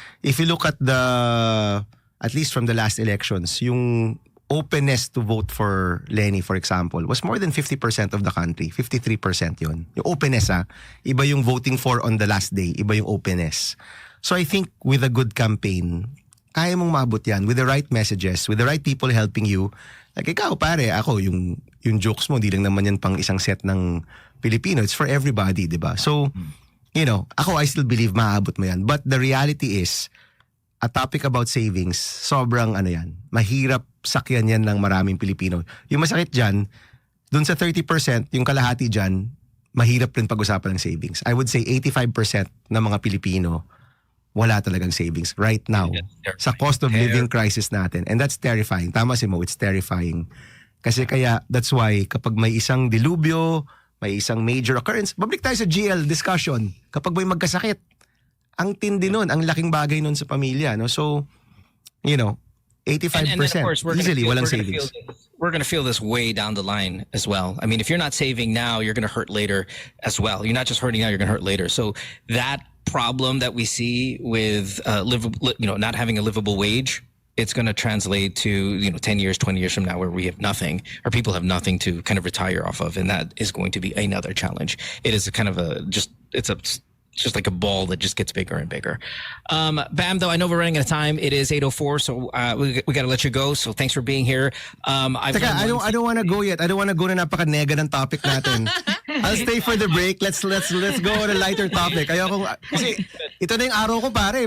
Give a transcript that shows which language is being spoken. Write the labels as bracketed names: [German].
[English] If you look at at least from the last elections, yung openness to vote for Lenny, for example, was more than 50% of the country. 53% yun. Yung openness [Filipino] iba yung [English] voting for on the last day, iba yung openness. So I think with a good campaign, [Filipino] kaya mong maabot yan [English] with the right messages, with the right people helping you. [Filipino] Like ikaw, pare, ako, yung jokes mo, di lang naman yan pang isang set ng Filipino. [English] It's for everybody, di ba? So, you know, ako, I still believe [Filipino] maabot mo yan. [English] But the reality is, a topic about savings, [Filipino] sobrang mahirap sakyan yan ng maraming Pilipino. Yung masakit dyan, dun sa 30%, yung kalahati dyan, mahirap rin pag-usapan ng savings. [English] I would say 85% [Filipino] ng mga Pilipino, wala talagang [English] savings right now sa cost of living crisis natin. And that's terrifying. [Filipino] Tama si Mo, [English] it's terrifying. [Filipino] Kasi kaya, [English] that's why [Filipino] kapag may isang dilubyo, may isang [English] major occurrence, [Filipino] babalik tayo sa GL discussion. Kapag may magkasakit, ang tindi nun, ang laking bagay nun sa pamilya. No? [English] So, you know, 85% and then of course, [Filipino] easily walang savings. [English] We're going to feel this way down the line as well. I mean, if you're not saving now, you're going to hurt later as well. You're not just hurting now, you're going to hurt later. So that problem that we see with not having a livable wage, it's going to translate to 10 years, 20 years from now where we have nothing, or people have nothing to kind of retire off of, and that is going to be another challenge. It is a kind of it's just like a ball that just gets bigger and bigger. Bam, though, I know we're running out of time. It is 8:04, so we got to let you go. So thanks for being here. I don't want to go yet. I don't want to go [Filipino] na napaka-nega ng topic natin. [English] I'll stay for the break. Let's go on a lighter topic. [Filipino] Kasi ito na yung araw ko pare.